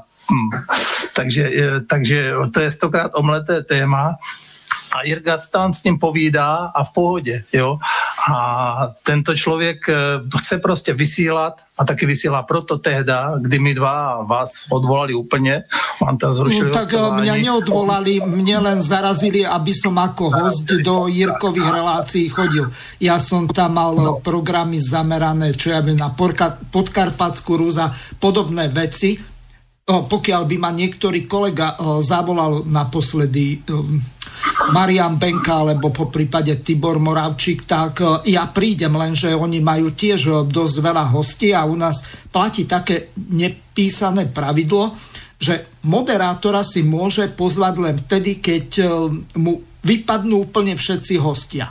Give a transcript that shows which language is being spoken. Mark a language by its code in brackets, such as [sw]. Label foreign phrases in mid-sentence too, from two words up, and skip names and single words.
[cs] Takže to je 100krát omleté téma a Jirka tam s ním povídá a v pohodě, jo. A tento člověk chce prostě vysílat a taky vysílá proto tehda, kdy my dva vás odvolali úplně, vám tam zrušili [sk] tak mňa neodvolali, mne len zarazili, aby som ako host do Jirkových relácií chodil. Ja som tam mal programy zamerané, čo ja viem, na Podkarpatskú Rus a podobné veci. Pokiaľ by ma niektorý kolega zavolal naposledy Marian Benka alebo po prípade Tibor Moravčík, tak ja prídem, lenže oni majú tiež dosť veľa hostí a u nás platí také nepísané pravidlo, že moderátora si môže pozvať len vtedy, keď mu vypadnú úplne všetci hostia.